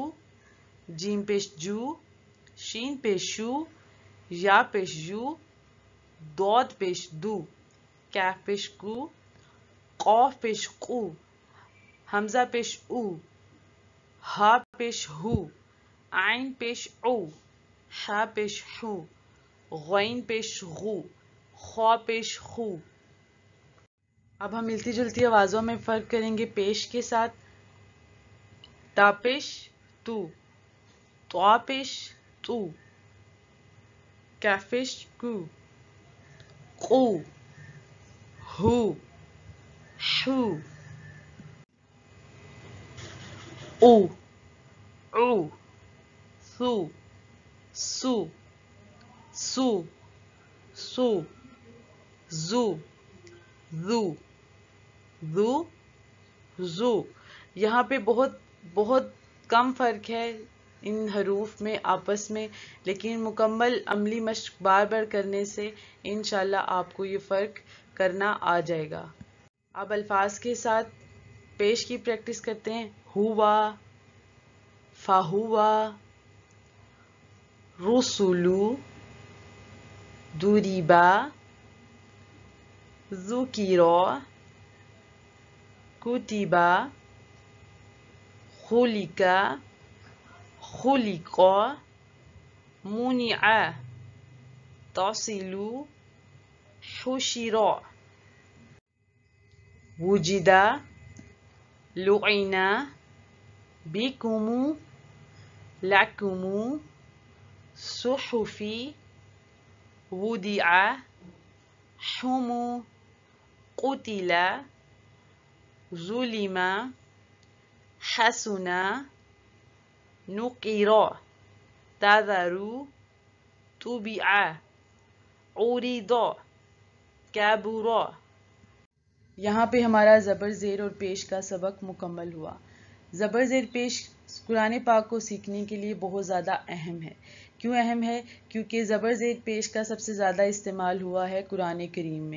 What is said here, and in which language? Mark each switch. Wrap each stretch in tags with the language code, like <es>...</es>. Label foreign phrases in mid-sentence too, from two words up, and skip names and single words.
<ur>جیم پیش جو، شین پیش شو، یا پیش یو، دود پیش دو، کاف پیش کو، قاف پیش قو، حمزہ پیش او، ہا پیش ہو، عین پیش او، حا پیش حو، غین پیش غو، خوا پیش خو. اب ہم ملتی جلتی آوازوں میں فرق کریں گے پیش کے ساتھ. تا پیش تو، طوا پیش تو، کاف پیش کو، قو، ہو، حو،</ur> <ar>او، او، سو، سو، سو، سو، زو، زو، زو، زو.</ar> <ur>یہاں پہ بہت کم فرق ہے ان حروف میں آپس میں، لیکن مکمل عملی مشق بار بار کرنے سے انشاءاللہ آپ کو یہ فرق کرنا آ جائے گا. اب الفاظ کے ساتھ پیش کی پریکٹس کرتے ہیں.</ur> <ar>ہوا، فہوا، رسولو، دوریبا، ذکیرا، کتیبا، خلقا، خلقا، منعا، تصلو، حشرا، وجدا، لعنا، بکمو، لکمو، صحفی، ودعا، حمو، قتلا، ظلما، حسنا، نقرا، تذرو، طبعا، عرضا، کبرا.</ar> <ur>یہاں پہ ہمارا زبر زیر اور پیش کا سبق مکمل ہوا. زبر زیر پیش قرآن پاک کو سیکھنے کے لیے بہت زیادہ اہم ہے. کیوں اہم ہے؟ کیونکہ زبر زیر پیش کا سب سے زیادہ استعمال ہوا ہے قرآن کریم میں.</ur>